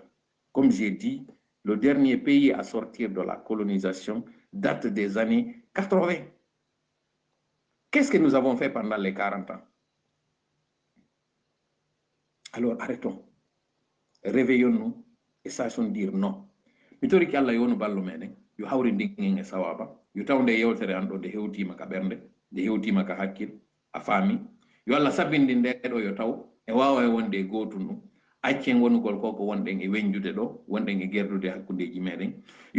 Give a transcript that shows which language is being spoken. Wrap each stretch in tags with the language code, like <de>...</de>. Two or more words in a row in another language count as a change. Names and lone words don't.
<fr>Comme j'ai dit, le dernier pays à sortir de la colonisation date des années 80. Qu'est-ce que nous avons fait pendant les 40 ans? Alors arrêtons, réveillons-nous et sachons dire non.</fr> <ff>Mitori ki Allah yonu ballo meden yo hawri ndingen e sawaba yo tawde yewtere an do de hewtima ka bernde de hewtima ka hakkil a faami yo Allah sabindi ndeɗo yo taw e wawa e wonde gotu nu accen wonugol koko wonɗen e wenjude ɗo wonɗen e gerdude hakkudeji meɗen yo</ff>